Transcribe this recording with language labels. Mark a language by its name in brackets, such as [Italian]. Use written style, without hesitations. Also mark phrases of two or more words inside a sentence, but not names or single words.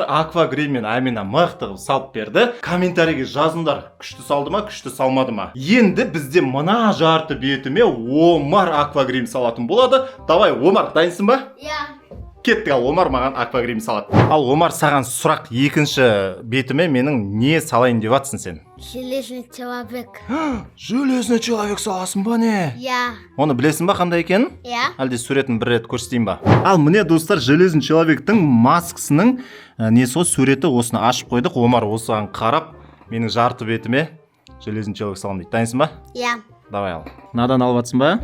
[Kazakh] Аквагриммен Әмина мықты қылып салып берді. Комментарийге жазыңдар, күшті салды ма, күшті салмады ма. Енді бізде мына жарты бетіме Омар аквагрим салатын болады. Давай, Омар, дайынсың ба? Иә. Кеттік, ал Омар маған аквагрим салады. Ал Омар, саған сұрақ, екінші бетіме менің не салайын деп жатсың сен? [Russian] Железный человек. Железный человек [Kazakh] саласың ба не? Иә. Оны білесің ба қандай екенін? Иә. Әлде суретін бір рет көрсетейін ба? Ал міне достар, [Russian] железный человектің [Kazakh] маскасының несі ғой, суреті, осыны ашып қойдық. Омар осыған қарап, менің жарты бетіме [Russian] железный человек [Kazakh] салам дейді. Дайынсың ба? Иә. Давай ал. Мынадан алып жатсың ба?